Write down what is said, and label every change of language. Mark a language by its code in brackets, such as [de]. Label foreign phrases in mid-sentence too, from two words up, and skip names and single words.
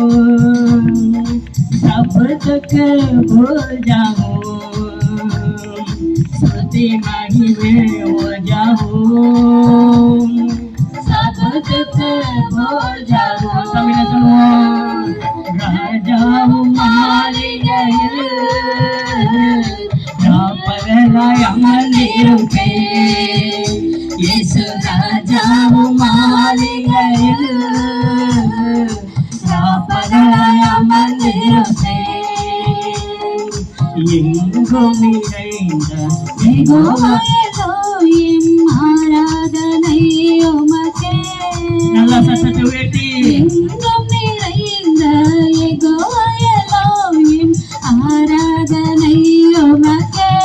[hi] सब दुख भूल जाऊं स्तुति माही में हो जाऊं सब दुख भूल जाऊं सभी सुनो राजाவும் [ta] மாளிகையில் ராப்பகலாய் அமர்ந்திருப்பே இயேசு ராஜாவும் மாளிகையில் ராப்பகலாய் அமர்ந்திருப்பே எங்கும் நிறைந்த யெகோவா எலோஹிம் ஆராதனை உமக்கே நல்ல சத்தத்தை உயர்த்தி எங்கும் நிறைந்த யெகோவா எலோஹிம் ஆராதனை உமக்கே